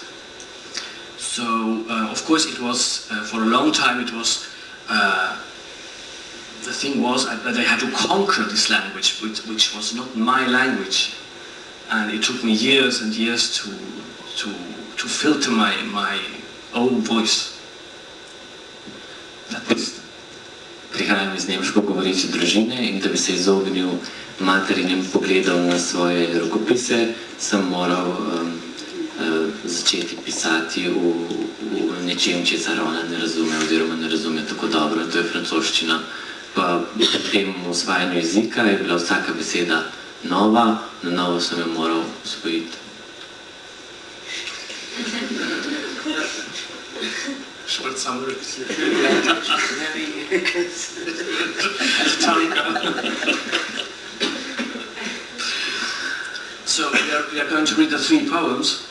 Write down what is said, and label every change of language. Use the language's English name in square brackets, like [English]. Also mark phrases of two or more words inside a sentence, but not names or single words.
[English] So, of course, it was, for a long time, it was, the thing was that I had to conquer this language, which was not my language. And it took me years and years to filter my own voice. That was... [Slovenian] Prihajam iz nemško govoreče družine in da bi se izognil materinim pogledom na svoje rokopise, sem moral začeti pisati v nečem, česar ona ne razume oziroma ne razume tako dobro, to je francoščina. Pa pri tem osvajanju jezika je bila vsaka beseda nova, na novo sem jo moral osvojiti. [English] Short summary. So we are going to read the 3 poems.